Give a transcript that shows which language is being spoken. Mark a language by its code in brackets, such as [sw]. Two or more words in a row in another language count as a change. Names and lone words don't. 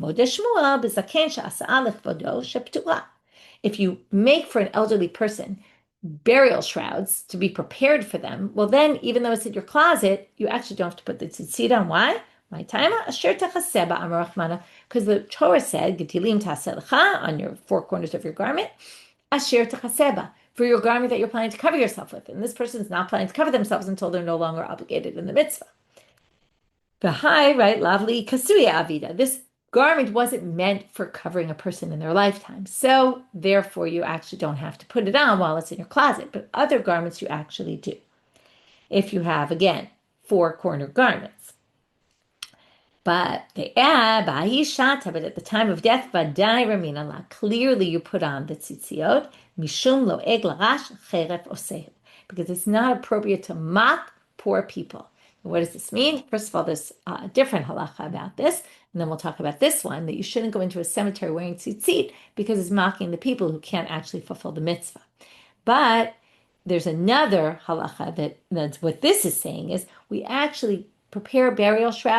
[en] If you make for an elderly person burial shrouds to be prepared for them, well then, even though it's in your closet, you actually don't have to put the tzitzit on. Why? Because the Torah said, on your 4 corners of your garment, [he] אשר תכסה בה, [en] for your garment that you're planning to cover yourself with. And this person's not planning to cover themselves until they're no longer obligated in the mitzvah. [arc] בההיא לאו לכסויא עבידא. [en] This garment wasn't meant for covering a person in their lifetime. So therefore you actually don't have to put it on while it's in your closet. But other garments you actually do. If you have, again, 4-corner garments. But they add, but at the time of death, clearly you put on the tzitziot, [he] משום לועג לרש חרף עושה, [en] because it's not appropriate to mock poor people. What does this mean? First of all, there's a different halacha about this, and then we'll talk about this one, that you shouldn't go into a cemetery wearing tzitzit because it's mocking the people who can't actually fulfill the mitzvah. But there's another halacha that's what this is saying is we actually prepare burial shrouds.